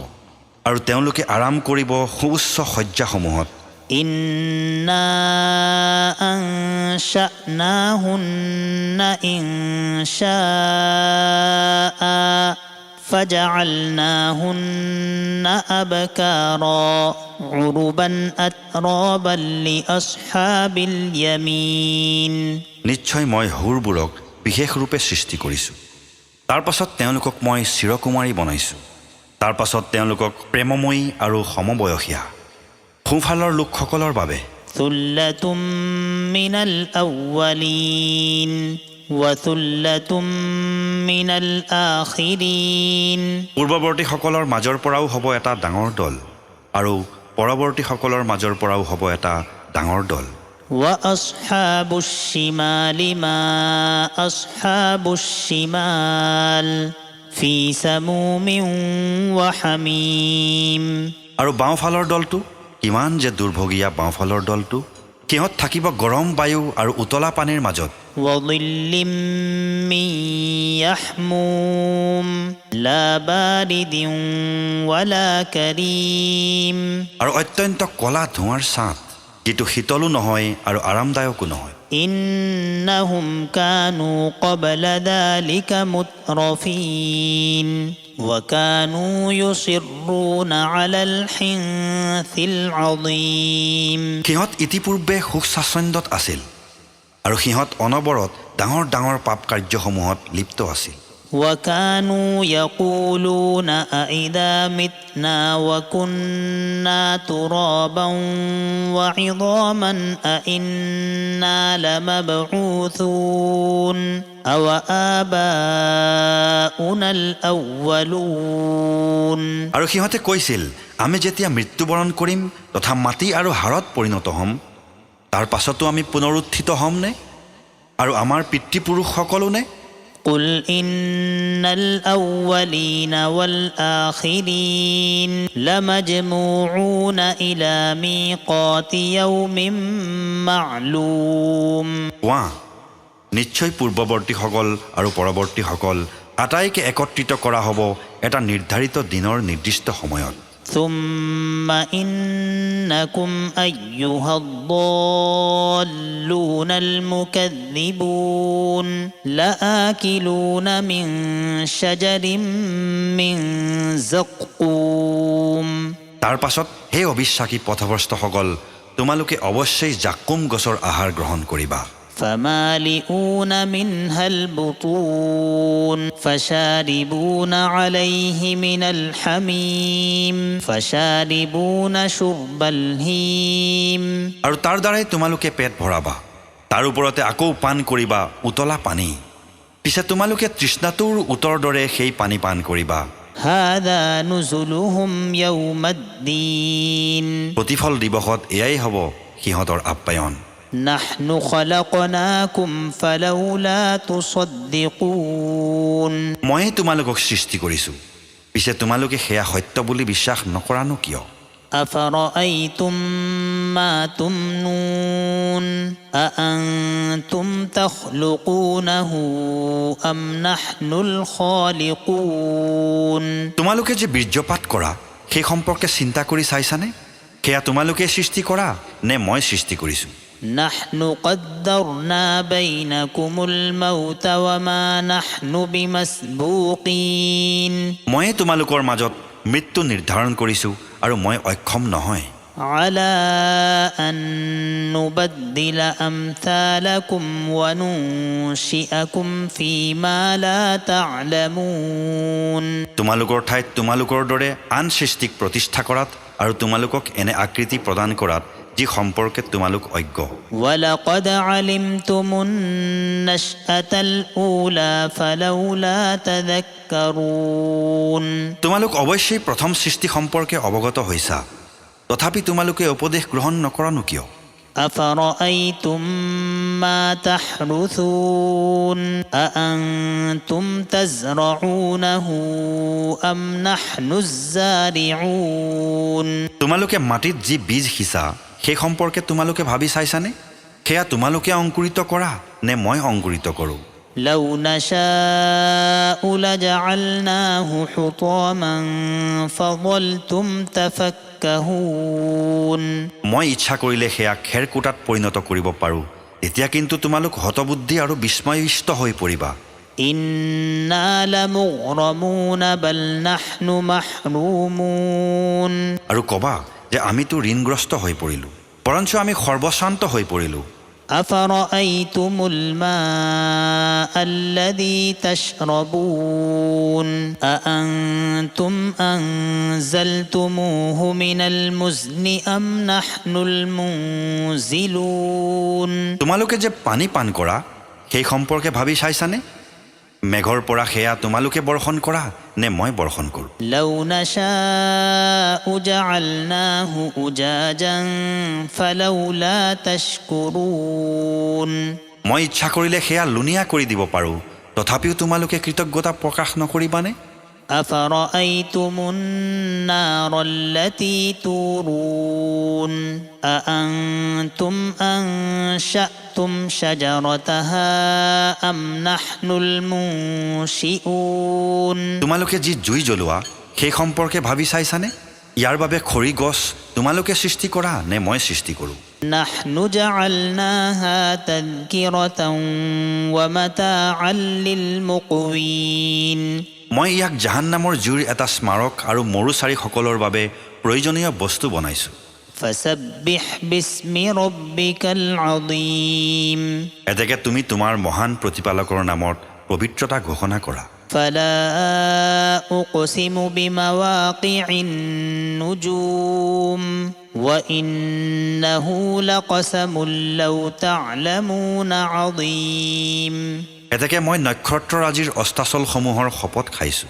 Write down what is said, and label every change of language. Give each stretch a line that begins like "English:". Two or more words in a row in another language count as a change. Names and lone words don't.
Assamese: আৰু তেওঁলোকে আৰাম কৰিব সুউচ্চ শয্যাসমূহত।
Arabic: إنا أنشأناهن إنشاء فجعلناهن أبكارا عربا أترابا لأصحاب اليمين
Assamese: নিশ্চয় মই হুৰবোৰক বিশেষ ৰূপে সৃষ্টি কৰিছোঁ তাৰ পাছত তেওঁলোকক মই চিৰকুমাৰী বনাইছোঁ তাৰ পাছত তেওঁলোকক প্ৰেমময়ী আৰু সমবয়সীয়া সোঁফালৰ লোকসকলৰ বাবে
Arabic: ثلة من الأولين وثلة من الآخرين
Assamese: পূৰ্বৱৰ্তীসকলৰ মাজৰ পৰাও হ'ব এটা ডাঙৰ দল আৰু পৰৱৰ্তীসকলৰ মাজৰ পৰাও হ'ব এটা ডাঙৰ দল
Arabic: وأصحاب الشمال ما أصحاب الشمال في سموم وحميم
Assamese: আৰু বাওঁফালৰ দলটো কিমান যে দুৰ্ভগীয়া বাওঁফালৰ দলটো সিহঁত থাকিব গৰম বায়ু আৰু উতলা পানীৰ মাজত
Arabic: وظل من يحموم لا بارد ولا كريم
Assamese: আৰু অত্যন্ত কলা ধোঁৱাৰ ছাঁ যিটো শীতলো নহয় আৰু আৰামদায়কো নহয়
Arabic: إنهم كانوا قبل ذلك مترفين وكانوا يصرون على الحنث العظيم
Assamese: সিহঁত ইতিপূৰ্বে সুখ স্বাচ্ছন্দ্যত আছিল আৰু সিহঁত অনবৰত ডাঙৰ ডাঙৰ পাপ কাৰ্যসমূহত লিপ্ত আছিল
Arabic: وكانوا يقولون أئذا متنا وكنا ترابا وعظاما أئنا لمبعوثون أو آباؤنا الأولون
Assamese: আৰু সিহঁতে কৈছিল আমি যেতিয়া মৃত্যুবৰণ কৰিম তথা মাটি আৰু হাড়ত পৰিণত হ'ম তাৰ পাছতো আমি পুনৰুত্থিত হ'মনে আৰু আমাৰ পিতৃপুৰুষসকলো নে
Arabic: قل إن الأولين والآخرين لمجموعون إلى ميقات يوم معلوم
Assamese: কোৱা নিশ্চয় পূৰ্বৱৰ্তীসকল আৰু পৰৱৰ্তীসকল আটাইকে একত্ৰিত কৰা হ'ব এটা নিৰ্ধাৰিত দিনৰ নিৰ্দিষ্ট সময়ত
Arabic: ثم إنكم أيها الضالون المكذبون لآكلون من شجر من زقوم
Assamese: তাৰ পাছত হে অবিশ্বাসী পথভ্ৰষ্টসকল তোমালোকে অৱশ্যেই জাকুম গছৰ আহাৰ গ্ৰহণ কৰিবা
Arabic: فمالئون منها البطون فشاربون عليه من الحميم فشاربون شرب الهيم
Assamese: আৰু তাৰ দ্বাৰাই তোমালোকে পেট ভৰাবা তাৰ ওপৰতে আকৌ পান কৰিবা উতলা পানী পিছে তোমালোকে তৃষ্ণাতুৰ উত্তৰ দৰে সেই পানী পান কৰিবা
Arabic: هذا نزلهم يوم الدين
Assamese: প্ৰতিফল দিৱসত এয়াই হ'ব সিহঁতৰ আপ্যায়ন
Arabic: نحن خلقناكم فلولا تصدقون
Assamese: মই তোমালোকক সৃষ্টি কৰিছোঁ পিছে তোমালোকে সেয়া সত্য বুলি বিশ্বাস নকৰানো কিয়
Arabic: أفرأيتم ما تمنون أأنتم تخلقونه أم نحن الخالقون
Assamese: তোমালোকে যে বীৰ্যপাত কৰা সেই সম্পৰ্কে চিন্তা কৰি চাইছানে সেয়া তোমালোকে সৃষ্টি কৰা নে মই সৃষ্টি কৰিছোঁ
Arabic: نحن قدرنا بينكم الموت وما نحن بمسبوقين
Assamese: মই তোমালোকৰ মাজত মৃত্যু নিৰ্ধাৰণ কৰিছোঁ আৰু মই অক্ষম নহয়
Arabic: على أن نبدل أمثالكم وننشئكم فيما لا تعلمون
Assamese: তোমালোকৰ ঠাইত তোমালোকৰ দৰে আন সৃষ্টিক প্ৰতিষ্ঠা কৰাত আৰু তোমালোকক এনে আকৃতি প্ৰদান কৰাত যি সম্পৰ্কে তোমালোক অজ্ঞ
Arabic: ولقد علمتم النشأة الأولى فلولا تذكرون
Assamese: তোমালোক অৱশ্যেই প্ৰথম সৃষ্টি সম্পৰ্কে অৱগত হৈছা তথাপি তোমালোকে উপদেশ গ্ৰহণ নকৰানো কিয়
Arabic: أفرأيتم ما تحرثون أأنتم تزرعونه أم نحن الزارعون
Assamese: তোমালোকে মাটিত যি বীজ সিঁচা সেই সম্পৰ্কে তোমালোকে ভাবি চাইছানে সেয়া তোমালোকে অংকুৰিত কৰা নে মই অংকুৰিত কৰোঁ
Arabic: لو نشاء لجعلناه حطاما فظلتم تفكهون
Assamese: মই ইচ্ছা কৰিলে সেয়া খেৰকুটাত পৰিণত কৰিব পাৰোঁ এতিয়া কিন্তু তোমালোক হতবুদ্ধি আৰু বিস্ময়িষ্ট হৈ পৰিবা
Arabic: إنا لمغرمون بل نحن محرومون
Assamese: আৰু কবা যে আমিতো ঋণগ্ৰস্ত হৈ পৰিলোঁ, বৰঞ্চ আমি সৰ্বশান্ত হৈ পৰিলোঁ.
Arabic: أفرأيتم الماء الذي تشربون أأنتم أنزلتموه من المزن أم نحن المنزلون
Assamese: তোমালোকে যে পানী পান কৰা সেই সম্পৰ্কে ভাবি চাইছানে? মেঘৰ পৰা সেয়া তোমালোকে বৰ্ষণ কৰা নে মই বৰ্ষণ কৰোঁ?
Arabic: لو نشاء جعلناه أجاجا فلولا تشكرون
Assamese: মই ইচ্ছা কৰিলে সেয়া লুনিয়া কৰি দিব পাৰোঁ, তথাপিও তোমালোকে কৃতজ্ঞতা প্ৰকাশ নকৰিবানে?
Arabic: أفرأيتم النار التي تورون أأنتم أنشأتم شجرتها أم نحن المنشئون
Assamese: তোমালোকে যি জুই জ্বলোৱা সেই সম্পৰ্কে ভাবি চাইছানে? ইয়াৰ বাবে খৰি গছ তোমালোকে সৃষ্টি কৰা নে মই সৃষ্টি কৰোঁ?
Arabic: نحن جعلناها تذكرة ومتاعا للمقوين
Assamese: মই ইয়াক জাহান্নামৰ জুইৰ এটা স্মাৰক আৰু মৰুচাৰীসকলৰ বাবে প্ৰয়োজনীয় বস্তু বনাইছোঁ.
Arabic: فسبح باسم ربك العظيم
Assamese: এতেকে তুমি তোমাৰ মহান প্ৰতিপালকৰ নামত পবিত্ৰতা ঘোষণা কৰা.
Arabic: فلا أقسم بمواقع النجوم وإنه لقسم لو تعلمون عظيم
Assamese: এতেকে মই নক্ষত্ৰৰাজিৰ অস্তাচলসমূহৰ শপত খাইছোঁ.